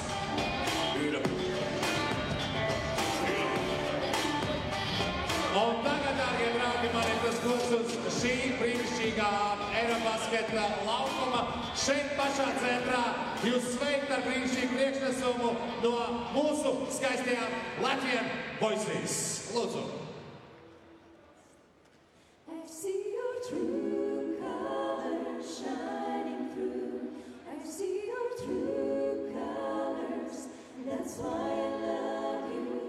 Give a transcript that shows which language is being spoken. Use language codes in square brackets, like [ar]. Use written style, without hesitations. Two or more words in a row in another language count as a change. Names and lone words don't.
[lv] Un tagad, dārgie draugi, man ir tas gods uz šī brīnišķīgā EuroBasket laukuma. Šeit pašā centrā jūs sveikt ar brīnišķīgu priekšnesumu no mūsu skaistajām Latvijas voices. Lūdzu. [en] I see your true colors shining through. I see your true colors. That's why I love you.